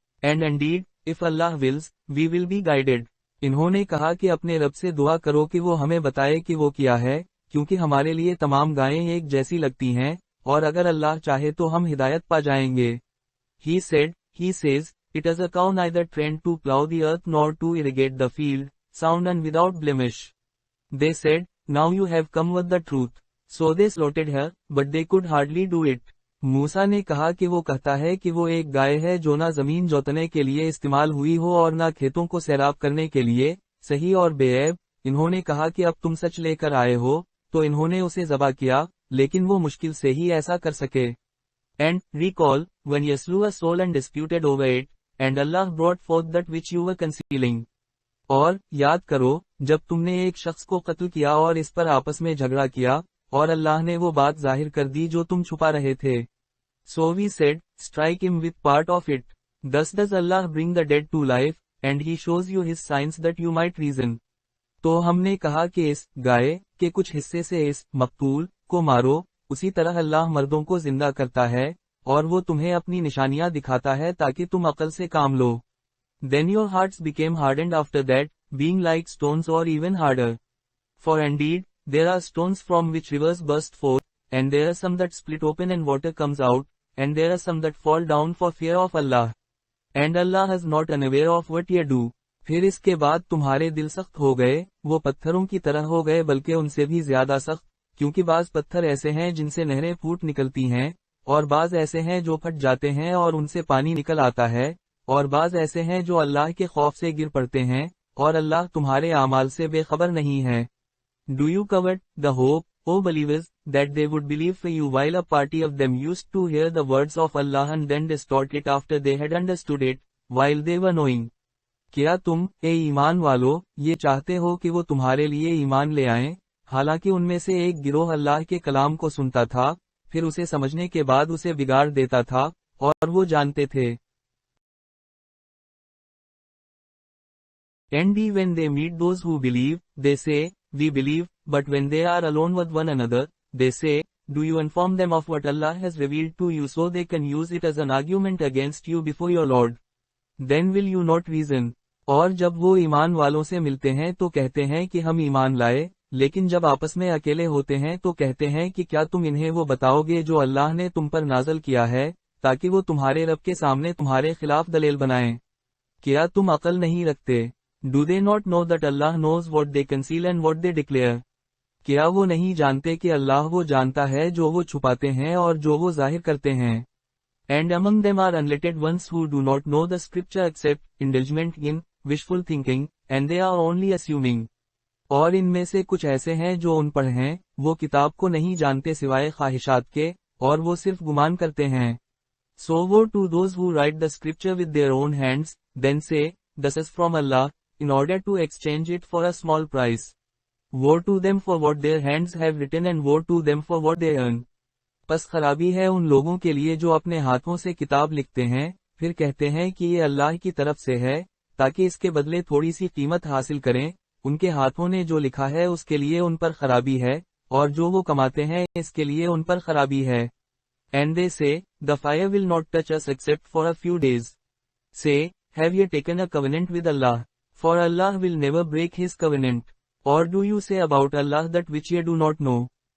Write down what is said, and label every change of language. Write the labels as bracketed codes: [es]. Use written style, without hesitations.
[en] And indeed, if Allah wills, we will be guided. [hi] इन्होंने कहा कि अपने रब से दुआ करो कि वो हमें बताए कि वो क्या है, क्योंकि हमारे लिए तमाम गायें एक जैसी लगती हैं, और अगर अल्लाह चाहे तो हम हिदायत पा जाएंगे। [en] He says, it is a cow neither trained to plow the earth nor to irrigate the field, sound and without blemish. They said, now you have come with the truth. So they slaughtered her, but they could hardly do it. [hi] मूसा ने कहा कि वो कहता है कि वो एक गाय है जो ना जमीन जोतने के लिए इस्तेमाल हुई हो और ना खेतों को सैराब करने के लिए, सही और बेऐब। इन्होंने कहा कि अब तुम सच लेकर आए हो, तो इन्होंने उसे ज़बह किया, लेकिन वो मुश्किल से ही ऐसा कर सके। [en] And recall, when you slew a soul and disputed over it, and Allah brought forth that which you were concealing. [hi] और याद करो, जब तुमने एक शख्स को कत्ल किया और इस पर आपस में झगड़ा किया, और अल्लाह ने वो बात जाहिर कर दी जो तुम छुपा रहे थे। [en] So we said, strike him with part of it. Thus does Allah bring the dead to life, and he shows you his signs that you might reason. [hi] तो हमने कहा कि इस गाय के कुछ हिस्से से इस मकतूल को मारो, उसी तरह अल्लाह मर्दों को जिंदा करता है, और वो तुम्हें अपनी निशानियां दिखाता है ताकि तुम अकल से काम लो। [en] Then your hearts became hardened after that, being like stones or even harder. For indeed, there are stones from which rivers burst forth, and there are some that split open and water comes out, and there are some that fall down for fear of Allah. And Allah is not unaware of what ye do. [hi] फिर इसके बाद तुम्हारे दिल सख्त हो गए, वो पत्थरों की तरह हो गए बल्कि उनसे भी ज्यादा सख्त, क्योंकि बाज पत्थर ऐसे हैं जिनसे नहरें फूट निकलती हैं, और बाज ऐसे हैं जो फट जाते हैं और उनसे पानी निकल आता है, और बाज ऐसे हैं जो अल्लाह के खौफ से गिर पड़ते हैं, और अल्लाह तुम्हारे आमाल से बेखबर नहीं है। [en] Do you covet the hope, O believers, that they would believe for you while a party of them used to hear the words of Allah and then distort it after they had understood it, while they were knowing? [hi] क्या तुम, ए ईमान वालो, ये चाहते हो कि वो तुम्हारे लिए ईमान ले आएं, हालांकि उनमें से एक गिरोह अल्लाह के कलाम को सुनता था, फिर उसे समझने के बाद उसे बिगाड़ देता था, और वो जानते थे। [en] And when they meet those who believe, they say, we believe, but when they are alone with one another, they say, do you inform them of what Allah has revealed to you so they can use it as an argument against you before your Lord? Then will you not reason? [hi] और जब वो ईमान वालों से मिलते हैं तो कहते हैं कि हम ईमान लाए, लेकिन जब आपस में अकेले होते हैं तो कहते हैं कि क्या तुम इन्हें वो बताओगे जो अल्लाह ने तुम पर नाजल किया है, ताकि वो तुम्हारे रब के सामने तुम्हारे खिलाफ दलील बनाएं। क्या तुम अकल नहीं रखते? [en] Do they not know that Allah knows what they conceal and what they declare? [hi] क्या वो नहीं जानते कि अल्लाह वो जानता है जो वो छुपाते हैं और जो वो जाहिर करते हैं? [en] And among them are unlettered ones who do not know the scripture except indulgement in wishful thinking, and they are only assuming. [hi] और इनमें से कुछ ऐसे हैं जो अनपढ़ हैं, वो किताब को नहीं जानते सिवाय ख्वाहिशात के, और वो सिर्फ गुमान करते हैं। [en] So woe to those who write the scripture with their own hands, then say, this is from Allah, in order to exchange it for a small price. Woe to them for what their hands have written and woe to them for what they earn. [hi] बस खराबी है उन लोगों के लिए जो अपने हाथों से किताब लिखते हैं, फिर कहते हैं कि ये अल्लाह की तरफ से है, ताकि इसके बदले थोड़ी सी कीमत हासिल करें, उनके हाथों ने जो लिखा है उसके लिए उन पर खराबी है, और जो वो कमाते हैं इसके लिए उन पर खराबी है। [en] And they say, the fire will not touch us except for a few days. Say, have you taken a covenant with Allah? For Allah will never break his covenant. Or do you say about Allah that which ye do not know?